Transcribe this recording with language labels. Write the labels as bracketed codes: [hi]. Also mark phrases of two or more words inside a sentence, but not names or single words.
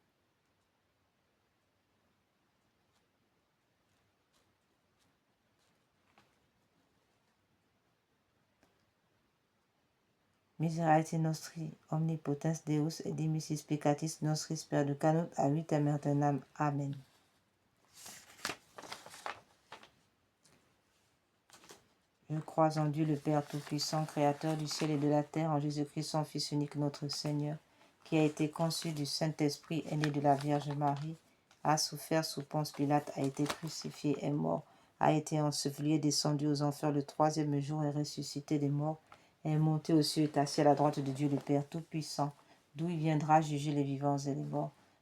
[la] Miserere nostri omnipotens, Deus et dimissis peccatis nostris perducanut a vitam aeternam. Amen. [fr] Je crois en Dieu le Père Tout-Puissant, Créateur du ciel et de la terre, en Jésus-Christ, son Fils unique, notre Seigneur, qui a été conçu du Saint-Esprit, est né de la Vierge Marie, a souffert sous Ponce Pilate, a été crucifié, est mort, a été enseveli, est descendu aux enfers le troisième jour, est ressuscité des morts, est monté aux cieux, est assis à la droite de Dieu le Père Tout-Puissant, d'où il viendra juger les vivants et les morts.